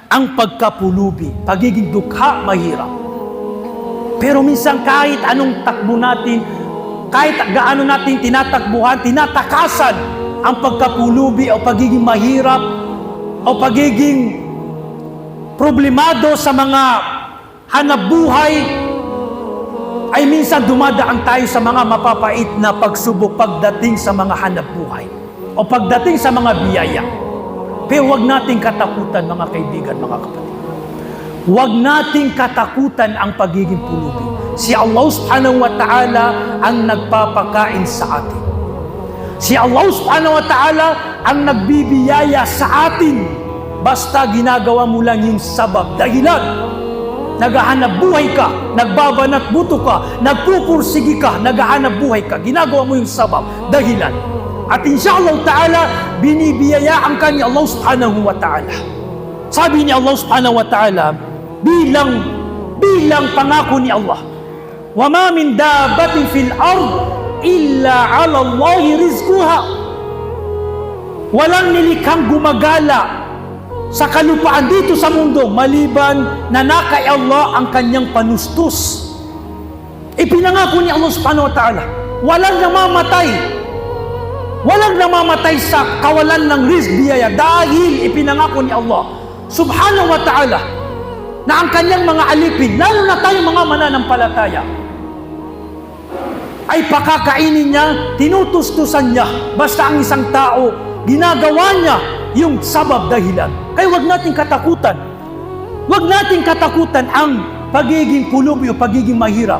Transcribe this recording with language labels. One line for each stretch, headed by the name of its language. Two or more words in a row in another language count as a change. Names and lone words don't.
Filipino: ang pagkapulubi, pagiging dukha, mahirap. Pero minsan kahit anong takbo natin, kahit gaano natin tinatakbuhan, tinatakasan ang pagkapulubi o pagiging mahirap o pagiging problemado sa mga hanapbuhay, ay minsan dumadaan tayo sa mga mapapait na pagsubok pagdating sa mga hanapbuhay o pagdating sa mga biyaya. Pero huwag nating katakutan, mga kaibigan, mga kapatid. Huwag nating katakutan ang pagiging pulubi. Si Allah
Arabic: سبحانه وتعالى
Filipino: ang nagpapakain sa atin. Si Allah
Arabic: سبحانه وتعالى
Filipino: ang nagbibiyaya sa atin. Basta ginagawa mo lang yung sabab, dahilan. Naghahanap buhay ka, nagbabanat buto ka, nagpupursigi ka, naghahanap buhay ka. Ginagawa mo yung sabab, dahilan. At
Arabic: إن شاء الله تعالى,
Filipino: binibiyayaan ka ni Allah
Arabic: سبحانه وتعالى.
Filipino: Sabi ni Allah
Arabic: سبحانه وتعالى,
Filipino: bilang pangako ni Allah,
Arabic: وَمَا مِنْ دَابَةٍ فِي الْأَرْضِ إِلَّا عَلَى اللَّهِ رِزْقُهَا.
Filipino: Walang nilikhang gumagala sa kalupaan dito sa mundo maliban na kay Allah ang kanyang panustos. Ipinangako ni Allah
Arabic: سبحانه وتعالى,
Filipino: walang namamatay sa kawalan ng rizq, biyaya, dahil ipinangako ni Allah
Arabic: سبحانه وتعالى
Filipino: na ang kanyang mga alipin, lalo na tayong mga mananampalataya, ay pakakainin niya, tinutustusan niya. Basta ang isang tao, ginagawa niya yung sabab, dahilan. Kaya huwag nating katakutan. Huwag nating katakutan ang pagiging pulubi o pagiging mahirap.